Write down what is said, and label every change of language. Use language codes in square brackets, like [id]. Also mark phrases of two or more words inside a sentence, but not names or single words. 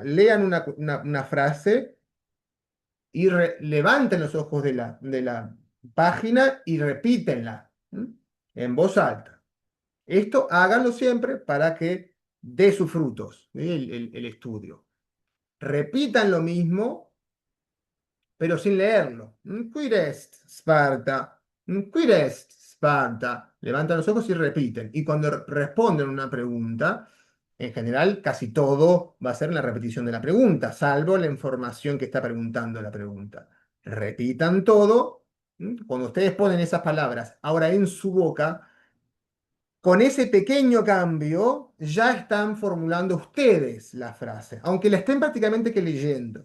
[es] Lean una frase y levanten los ojos de la página y repítenla en voz alta. Esto háganlo siempre para que dé sus frutos, el estudio. Repitan lo mismo, pero sin leerlo. [la] Quid est, Sparta. Quid est, Sparta. [es] Levantan los ojos y repiten. Y cuando responden una pregunta, en general casi todo va a ser la repetición de la pregunta, salvo la información que está preguntando la pregunta. Repitan todo. Cuando ustedes ponen esas palabras ahora en su boca, con ese pequeño cambio ya están formulando ustedes la frase, aunque la estén prácticamente que leyendo.